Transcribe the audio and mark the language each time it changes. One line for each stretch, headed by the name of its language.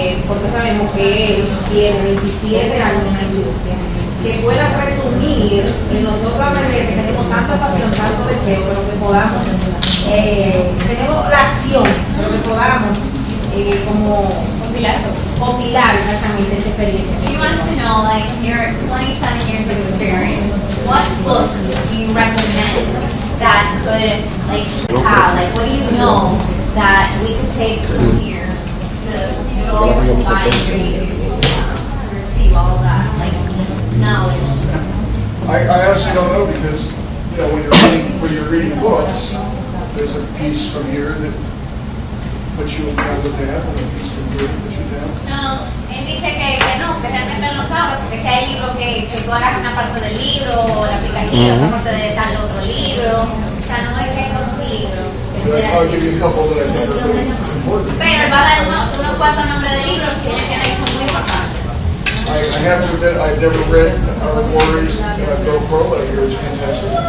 Spanish: Porque sabemos que él tiene 27 años en la industria, que pueda resumir en nosotros a que tenemos tanta pasión, tanto deseo, pero que podamos, tenemos la acción, pero que podamos como compilar exactamente esa experiencia.
English: She wants to know, like, your 27 years of experience, what book do you recommend that could, like, have, like, what do you know that we could take from here to go and find to receive all that, like, knowledge? I honestly don't know because, you know, when you're reading books, there's a piece from here that puts you down the path and a piece from here that puts you down.
Spanish: No, él dice que no, que realmente él no sabe, porque si hay libros que tú agarras una parte del libro, o la aplicas aquí, otra parte de tal otro libro, o sea, no es que es un libro.
English: But I'll give you a couple that I think are really important.
Spanish: Pero él va a dar unos cuantos nombres de libros que él tiene que son muy importantes.
English: I have to admit, I've never read Warriors Go Pro, but I hear it's fantastic.